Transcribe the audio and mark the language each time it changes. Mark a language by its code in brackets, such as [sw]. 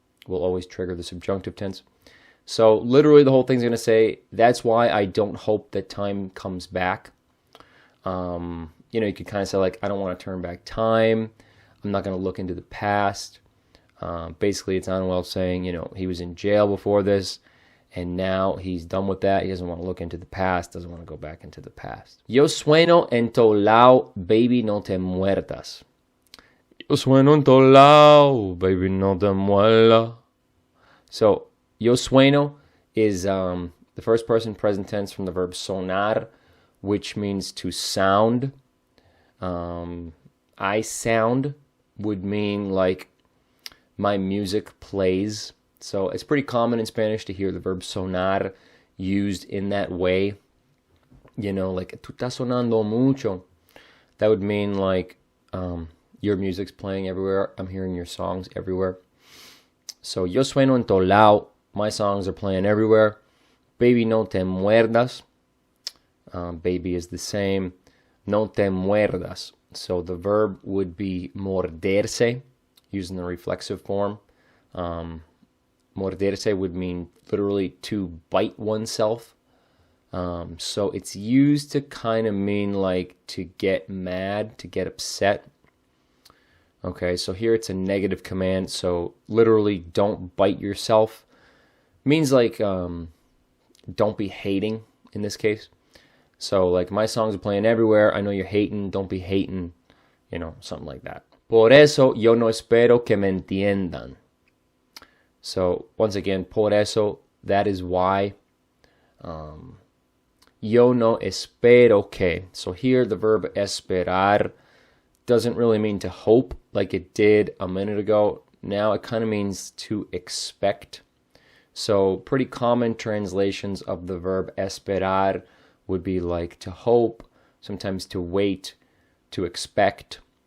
[en] Will always trigger the subjunctive tense. So literally the whole thing's going to say, that's why I don't hope that time comes back. You could kind of say, like, I don't want to turn back time. I'm not going to look into the past. Basically, it's Anuel saying, he was in jail before this, and now he's done with that. He doesn't want to look into the past, doesn't want to go back into the past. [es] Yo sueno en todo lado, baby, no te muertas. Yo sueno en todo lado, baby, no te muertas. [en] So, yo sueno is the first person present tense from the verb sonar, which means to sound. I sound would mean like my music plays. So it's pretty common in Spanish to hear the verb sonar used in that way. [es] Like, tú estás sonando mucho. [en] That would mean like your music's playing everywhere. I'm hearing your songs everywhere. So, [es] yo sueno en todo lado. [en] My songs are playing everywhere. Baby, [es] no te muerdas. [en] Baby is the same. [es] No te muerdas. [en] So the verb would be morderse, using the reflexive form. Morderse would mean literally to bite oneself. So it's used to kind of mean like to get mad, to get upset. Okay, so here it's a negative command. So literally, don't bite yourself. Means like don't be hating in this case. So like my songs are playing everywhere. I know you're hating. Don't be hating. You know, something like that. [es] Por eso yo no espero que me entiendan. [en] So once again, por eso, that is why. [es] Yo no espero que. [en] So here the verb esperar doesn't really mean to hope like it did a minute ago. Now it kind of means to expect. So pretty common translations of the verb esperar would be like to hope, sometimes to wait, to expect.